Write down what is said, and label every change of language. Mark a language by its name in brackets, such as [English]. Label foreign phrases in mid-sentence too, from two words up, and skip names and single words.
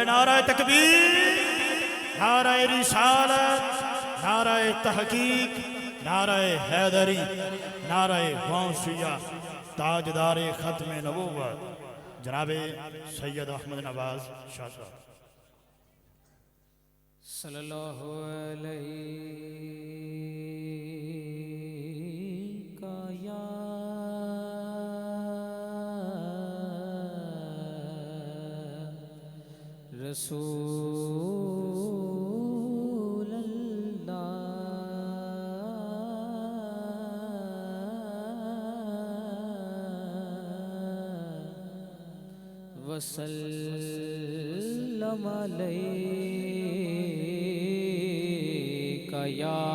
[Urdu] نعرہ تکبیر. نعرہ رسالت، نعرہ تحقیق، نعرہ حیدری، نعرہ غوثیہ، تاجدار ختم نبوت جناب سید احمد نواز شاہ صاحب [Arabic] صلى الله عليك يا رسول الله وسلم عليك يا